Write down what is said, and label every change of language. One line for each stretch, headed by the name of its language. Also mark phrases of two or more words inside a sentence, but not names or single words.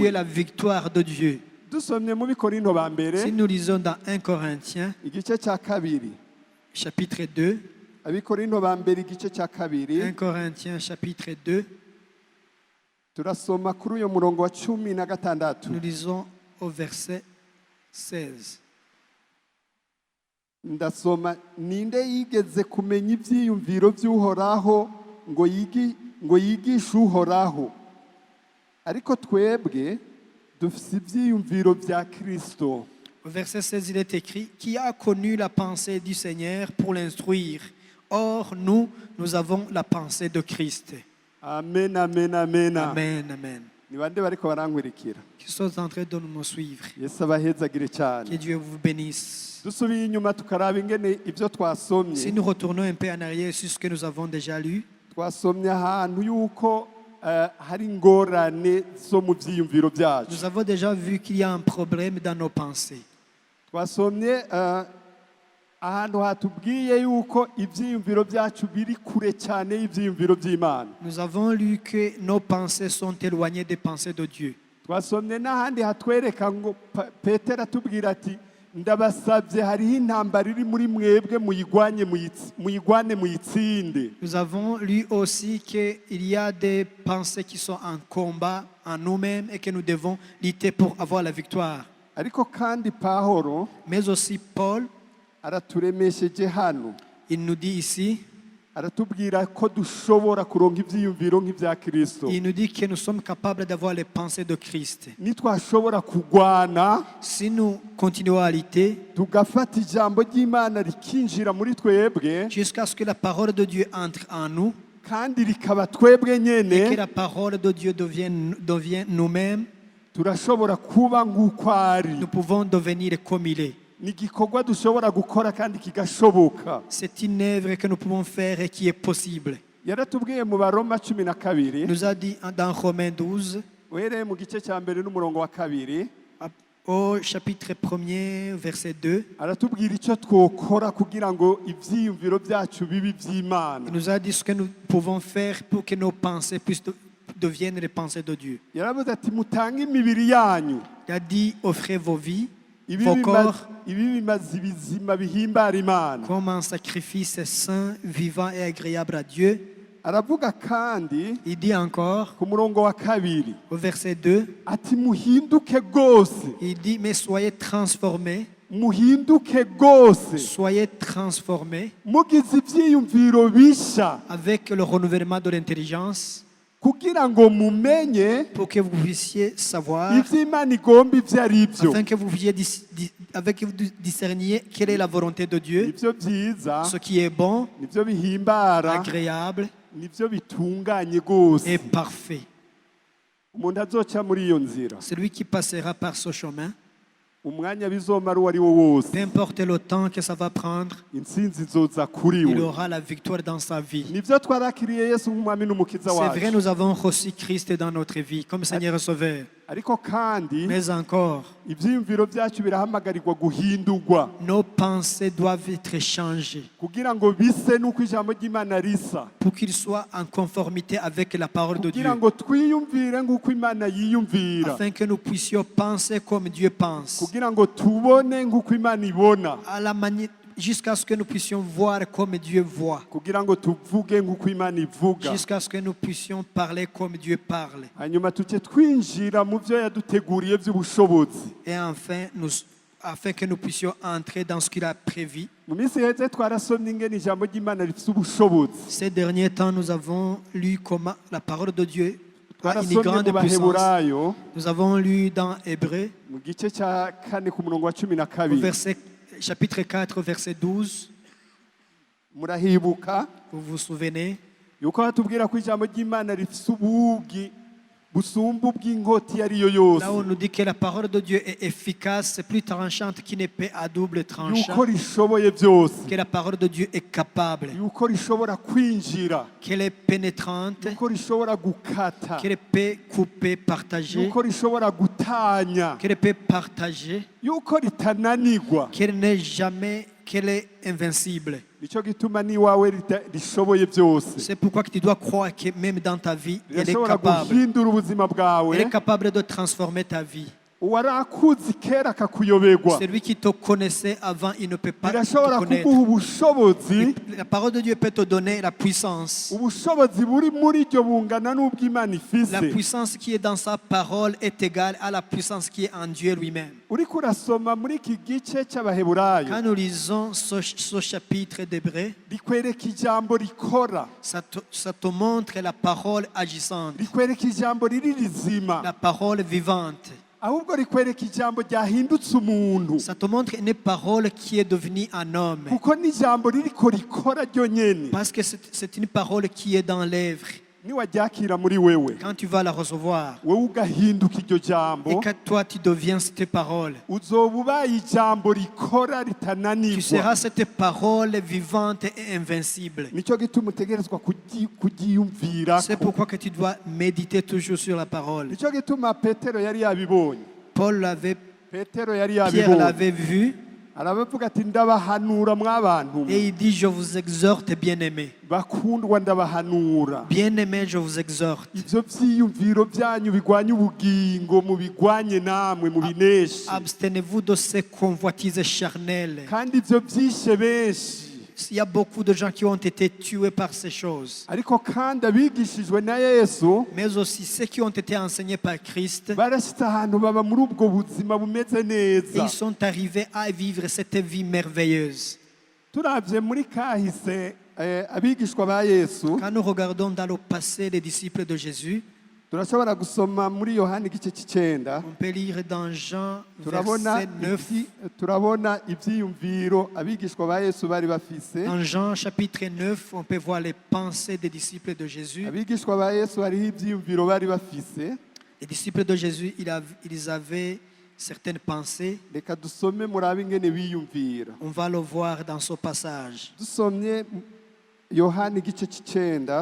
Rundi: ngiyiwe
French: la victoire de Dieu.
Rundi: dusomye mu bikorinto ba mbere
French: Si nous lisons dans 1 Corinthiens,
Rundi: igice cya kabiri
French: chapitre 2,
Rundi: abikorinto ba mbere igice cya kabiri
French: 1 Corinthiens, chapitre 2,
Rundi: turasoma kuri uyo murongo wa 16
French: nous lisons au verset 16.
Rundi: ndasoma ninde yigeze kumenya ibyiyumviro by'uhoraho ngo yigishe uhoraho ariko twebwe dufite ibyiyumviro bya Kristo
French: Au verset 16, il est écrit, qui a connu la pensée du Seigneur pour l'instruire? Or, nous avons la pensée de Christ.
Rundi: amen amen amen
French: Amen, amen.
Rundi: ni bande bariko barankurikira
French: Qui sont en train de nous suivre.
Rundi: yesu abahezagire
French: Que
Rundi: cyane
French: Dieu vous bénisse.
Rundi: dusubiye inyuma tukaraba ingene ibyo
French: Si
Rundi: twasomye
French: nous retournons un peu en arrière sur ce que nous avons déjà lu,
Rundi: twasomye ahantu yuko hari ingorane zo mu byiyumviro byacu
French: nous avons déjà vu qu'il y a un problème dans nos pensées.
Rundi: twasomye ahantu hatubwiye yuko ibyiyumviro byacu biri kure cyane y'ibyiyumviro by'imana
French: Nous avons lu que nos pensées sont éloignées des pensées de Dieu.
Rundi: twasomye n'ahandi hatwereka ngo petero atubwira ati ndabasabye hariho intambara iri muri mwebwe muyigwane muyitsinde
French: Nous avons lu aussi qu'il y a des pensées qui sont en combat en nous-mêmes et que nous devons lutter pour avoir la victoire.
Rundi: ariko kandi pahoro
French: Mais aussi Paul,
Rundi: araturemesheje hano
French: il nous dit ici,
Rundi: aratubwira ko dushobora kuronka ibyiyumviro nk'ibya Kristo
French: il nous dit que nous sommes capables d'avoir les pensées de Christ.
Rundi: nitwashobora kugwana
French: Si nous continuons à lutter
Rundi: tugafata ijambo ry'Imana rikinjira muri twebwe
French: jusqu'à ce que la parole de Dieu entre en nous
Rundi: kandi rikaba twebwe
French: et que
Rundi: nyene
French: la parole de Dieu devienne nous-mêmes,
Rundi: turashobora kuba nk'uko ari
French: nous pouvons devenir comme il est.
Rundi: ni igikorwa dushobora gukora kandi kigashoboka
French: C'est une œuvre que nous pouvons faire et qui est possible.
Rundi: yaratubwiye mu baroma 12
French: Il nous a dit dans Romains 12,
Rundi: uhereye mu gice cya mbere n'umurongo wa kabiri
French: Au chapitre 1er, verset 2,
Rundi: aratubwira icyo twokora kugira ngo ibyiyumviro byacu bibe iby'Imana.
French: il nous a dit ce que nous pouvons faire pour que nos pensées deviennent les pensées de Dieu.
Rundi: Yaravuze ati mutange imibiri yanyu
French: Il a dit, offrez vos vies,
Rundi: ibi
French: vos
Rundi: bimaze-
French: corps,
Rundi: ibi bimaze ibizima bihimbara Imana.
French: comme un sacrifice saint, vivant et agréable à Dieu.
Rundi: Aravuga kandi
French: Il dit encore,
Rundi: ku murongo wa kabiri
French: au verset 2,
Rundi: ati muhinduke rwose,
French: il dit, mais soyez transformés,
Rundi: muhinduke rwose,
French: soyez transformés
Rundi: mugize ibyiyumviro bishya
French: avec le renouvellement de l'intelligence
Rundi: kugira ngo mumenye
French: pour que vous puissiez savoir,
Rundi: ibyo Imana igomba ibyo ari byo.
French: afin que vous puissiez avec que vous discerniez quelle est la volonté de Dieu,
Rundi: Nibyo byiza,
French: ce qui est bon,
Rundi: nibyo bihimbara,
French: agréable
Rundi: nibyo bitunganye rwose.
French: et parfait.
Rundi: Umuntu azoca muri iyo nzira,
French: Celui qui passera par ce chemin,
Rundi: umwanya bizomara uwo ari wo wose,
French: peu importe le temps que ça va prendre,
Rundi: intsinzi izoza kuri
French: il
Rundi: we.
French: aura la victoire dans sa vie.
Rundi: Nibyo twarakiriye Yesu nk'umwami n'umukiza
French: C'est vrai,
Rundi: wacu,
French: nous avons reçu Christ dans notre vie comme Seigneur et Sauveur.
Rundi: ariko kandi
French: Mais encore,
Rundi: ibyiyumviro byacu birahamagarirwa guhindurwa
French: nos pensées doivent être changées
Rundi: kugira ngo bise n'uko ijambo ry'Imana risa,
French: pour qu'ils soient en conformité avec la parole de Dieu,
Rundi: kugira ngo twiyumvire nk'uko Imana yiyumvira,
French: afin que nous puissions penser comme Dieu pense,
Rundi: kugira ngo tubone nk'uko Imana ibona,
French: à la manière, jusqu'à ce que nous puissions voir comme Dieu voit,
Rundi: kugira ngo tuvuge nk'uko Imana ivuga,
French: jusqu'à ce que nous puissions parler comme Dieu parle.
Rundi: hanyuma tuce twinjira mu byo yaduteguriye by'ubushobozi.
French: Et enfin, afin que nous puissions entrer dans ce qu'il a prévu.
Rundi: Mu minsi iheze twarasomye ingene ijambo ry'Imana rifite ubushobozi.
French: Ces derniers temps, nous avons lu comment la parole de Dieu a une
Rundi: Twarasomye mu
French: grande puissance.
Rundi: Baheburayo
French: Nous avons lu dans Hébreu,
Rundi: mu gice cya 4 ku murongo wa 12.
French: au chapitre 4, verset 12.
Rundi: Murahibuka
French: Vous vous souvenez?
Rundi: yuko hatubwira ko ijambo ry'Imana rifite ubugi busumba ubw'inkota iyo ari yo yose,
French: Là, on nous dit que la parole de Dieu est efficace, c'est plus tranchante qu'une épée à double tranchant,
Rundi: yuko rishoboye byose,
French: que la parole de Dieu est capable,
Rundi: yuko rishobora kwinjira,
French: qu'elle est pénétrante,
Rundi: yuko rishobora gukata,
French: qu'elle peut couper, partager,
Rundi: yuko rishobora gutanya,
French: qu'elle peut partager,
Rundi: yuko ritananirwa.
French: qu'elle est invincible.
Rundi: Nicyo gituma n'iwawe rishoboye byose,
French: C'est pourquoi que tu dois croire que même dans ta vie, elle est
Rundi: rirashobora
French: capable.
Rundi: guhindura ubuzima bwawe.
French: Elle est capable de transformer ta vie.
Rundi: Uwarakuzi kera akakuyoberwa,
French: Celui qui te connaissait avant, il ne peut pas te
Rundi: birashobora
French: connaître.
Rundi: kuguha ubushobozi,
French: La parole de Dieu peut te donner la puissance.
Rundi: ubushobozi buri muri ryo bungana n'ubw'Imana
French: La
Rundi: ifise.
French: puissance qui est dans sa parole est égale à la puissance qui est en Dieu lui-même.
Rundi: Uriko urasoma muri iki gice cy'Abaheburayo,
French: Quand nous lisons ce chapitre d'Hébreu,
Rundi: rikwereka ijambo rikora,
French: ça te montre la parole agissante,
Rundi: rikwereka ijambo riri rizima,
French: la parole vivante.
Rundi: ahubwo rikwereka ijambo ryahindutse umuntu,
French: Ça te montre une parole qui est devenue un homme.
Rundi: kuko n'ijambo ririko rikora ryo nyene
French: Parce que c'est une parole qui est dans l'œuvre.
Rundi: niwaryakira muri wewe,
French: Quand tu vas la recevoir,
Rundi: wewe ugahinduka iryo
French: et
Rundi: jambo,
French: que toi tu deviens cette parole,
Rundi: uzoba ubaye ijambo rikora
French: tu
Rundi: ritananirwa.
French: seras cette parole vivante et invincible.
Rundi: Nicyo gituma utegerezwa kugiyumvira.
French: C'est pourquoi que tu dois méditer toujours sur la parole.
Rundi: Nicyo gituma Petero yari yabibonye,
French: Paul l'avait,
Rundi: Petero yari
French: Pierre
Rundi: yabibonye,
French: l'avait vu,
Rundi: arabavuga ati ndabahanura mw'abantu
French: et il dit, je vous exhorte, bien-aimés.
Rundi: bakundwa, ndabahanura
French: Bien-aimés, je vous exhorte.
Rundi: ivyo vyiyumviro vyanyu bigwanya ubugingo mubigwanye namwe mubineshe,
French: Abstenez-vous de ces convoitises charnelles.
Rundi: kandi ivyo vyishe benshi.
French: Il y a beaucoup de gens qui ont été tués par ces choses.
Rundi: Ariko kandi abigishijwe na Yesu
French: Mais aussi ceux qui ont été enseignés par Christ,
Rundi: barashitse ahantu baba muri ubwo buzima bumeze
French: et
Rundi: neza.
French: ils sont arrivés à vivre cette vie merveilleuse.
Rundi: Turavye muri kahise abigishwa ba Yesu,
French: Quand nous regardons dans le passé les disciples de Jésus,
Rundi: turashobora gusoma muri Yohana igice c'icenda,
French: on peut lire dans Jean
Rundi: turabona
French: verset 9.
Rundi: turabona ivyiyumviro abigishwa ba Yesu bari bafise.
French: Dans Jean chapitre 9, on peut voir les pensées des disciples de Jésus.
Rundi: Abigishwa ba Yesu hariho ivyiyumviro bari bafise.
French: Les disciples de Jésus, ils avaient certaines pensées.
Rundi: Reka dusome murabe ingene biyumvira.
French: On va le voir dans ce passage.
Rundi: Dusomye Yohana igice c'icenda,